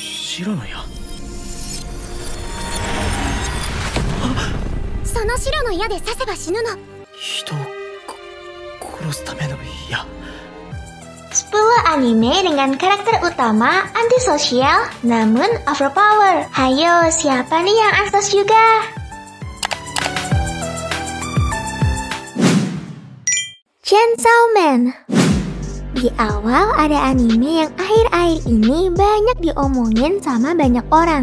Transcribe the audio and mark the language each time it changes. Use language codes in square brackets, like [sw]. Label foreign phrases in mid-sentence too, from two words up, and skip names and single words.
[ja] 白の矢。その白の矢で刺せば死ぬの。人を殺すための矢。 [id] Sebuah anime dengan karakter utama antisosial namun overpower. Hayo, siapa nih yang ansos juga? Chainsaw Man. Di awal ada anime yang akhir-akhir ini banyak diomongin sama banyak orang.